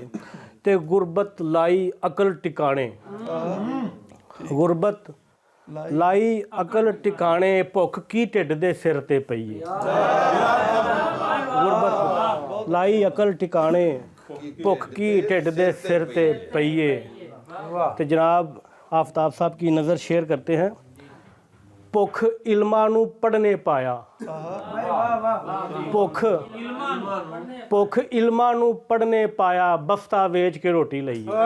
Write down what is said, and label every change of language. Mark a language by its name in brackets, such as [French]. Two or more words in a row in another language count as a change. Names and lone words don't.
[Punjabi] ਤੇ ਗੁਰਬਤ ਲਾਈ ਅਕਲ ਟਿਕਾਣੇ, ਗੁਰਬਤ ਲਾਈ ਅਕਲ ਟਿਕਾਣੇ, ਭੁੱਖ ਕੀ ਢਿੱਡ ਦੇ ਸਿਰ ਤੇ ਪਈਏ। ਗੁਰਬਤ ਲਾਈ ਅਕਲ ਟਿਕਾਣੇ, ਭੁੱਖ ਕੀ ਢਿੱਡ ਦੇ ਸਿਰ ਪੇ ਪਈਏ। [Urdu] تو جناب آفتاب صاحب کی نظر شیئر کرتے ہیں. [Punjabi] ਭੁੱਖ ਇਲਮਾਂ ਨੂੰ ਪੜ੍ਹਨੇ ਪਾਇਆ, ਭੁੱਖ ਇਲਮਾਂ ਨੂੰ ਪੜ੍ਹਨੇ ਪਾਇਆ, ਬਸਤਾ ਵੇਚ ਕੇ ਰੋਟੀ ਲਈ।